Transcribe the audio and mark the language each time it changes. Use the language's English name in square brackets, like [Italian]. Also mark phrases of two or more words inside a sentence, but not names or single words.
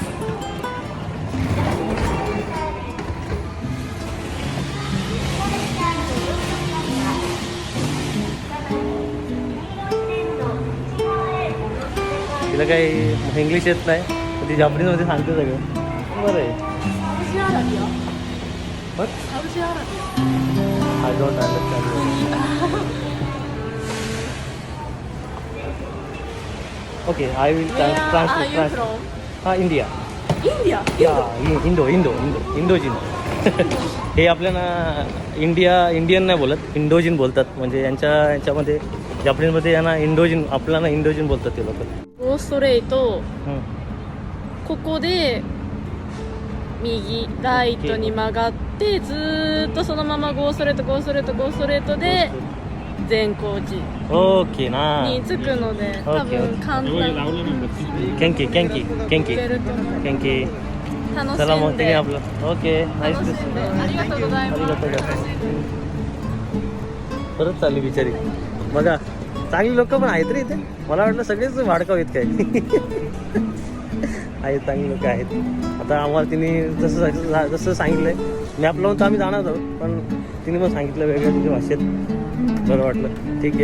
[Marathi] तिला काही इंग्लिश येत नाही, पण ती जापनीजमध्ये सांगते सगळं. बरं आहे. [English] I don't understand. Okay I will translate. [Marathi] हां इंडिया इंडोजिन. हे आपल्याला इंडियन नाही बोलत, इंडोजिन बोलतात. म्हणजे यांच्यामध्ये जापनीजमध्ये यांना इंडोजिन, आपल्याला इंडोजिन बोलतात ते लोक. [Japanese] ゴーストレート、ここで右ライトに曲がってずーっとそのままゴーストレートで善光寺 [Marathi] ओके ना. [Japanese] に着くので多分簡単に元気行けると思う。元気。楽 [Marathi] चला [Japanese] し [Marathi] मग [Japanese] ん [Marathi] तिने [Japanese] で [English] आपलं. okay nice [Japanese] 楽しんでありがとうございます。 [Marathi] परत चालली बिचारी. बघा चांगली लोक पण आहेत रे इथे. मला वाटलं सगळेच भाडकाव आहेत काय. आहेत चांगली लोक आहेत. आता आम्हाला तिने जसं सांगितलंय मॅप लावून तर आम्ही जाणार आहोत, पण तिने पण सांगितलं वेगळ्या तुझ्या भाषेत, बरं वाटलं.